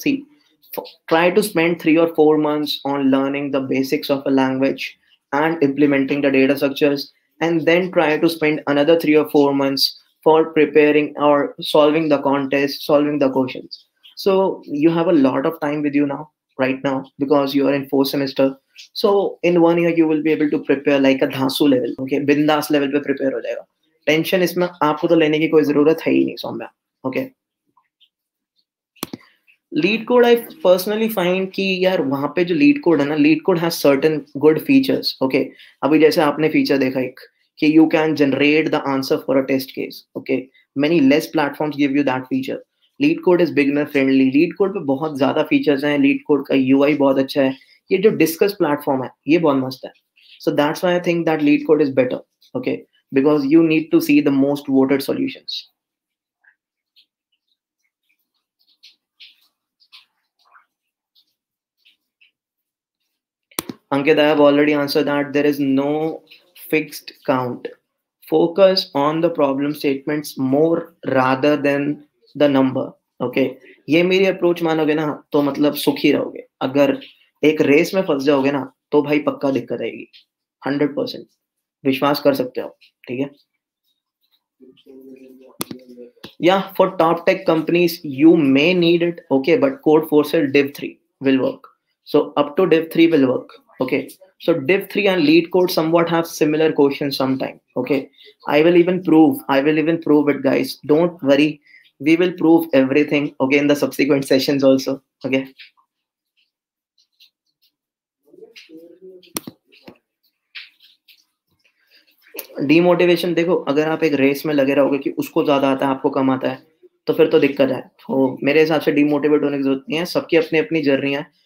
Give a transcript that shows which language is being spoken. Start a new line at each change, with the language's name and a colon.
English: See, try to spend 3 or 4 months on learning the basics of a language and implementing the data structures, and then try to spend another 3 or 4 months for preparing or solving the contest, solving the questions. So you have a lot of time with you now, right now, because you are in 4th semester. So in 1 year you will be able to prepare like a धांसू level, okay.
Hindi: बिंदास level पे prepare हो जाएगा. Tension इसमें आपको तो लेने की कोई जरूरत है ही नहीं, Saumya, okay.
English: Leetcode I personally find
Hindi: कि यार वहाँ पे जो Leetcode है ना,
English: Leetcode has certain good features. Okay,
Hindi: अभी जैसे आपने feature देखा एक कि
English: you can generate the answer for a test case. Okay, many less platforms give you that feature. Leetcode is beginner friendly.
Hindi: Leetcode पे बहुत ज़्यादा features हैं. Leetcode का UI बहुत अच्छा है. ये जो discuss platform है, ये बहुत मस्त है.
English: So that's why I think that Leetcode is better. Okay, because you need to see the most voted solutions. Ankit, I have already answered that. There is no fixed count. Focus on the problem statements more rather than the number.
Hindi: Okay, ये मेरी approach मानोगे ना तो मतलब सुखी रहोगे. अगर एक रेस में फंस जाओगे ना तो भाई पक्का दिक्कत आएगी. 100% विश्वास कर सकते हो. ठीक है.
English: Yeah, for top tech companies you may need it. Okay, but code forces div 3 will work. So up to div 3 will work. Okay, so div 3 and lead code somewhat have similar questions sometime. Okay, I will even prove it, guys. Don't worry, we will prove everything, okay, in the subsequent sessions also.
Hindi: Okay, demotivation देखो, अगर आप एक race में लगे रहोगे कि उसको ज्यादा आता है आपको कम आता है तो फिर तो दिक्कत है. तो मेरे हिसाब से डीमोटिवेट होने की जरूरत नहीं है. सबकी अपनी अपनी जर्नी है.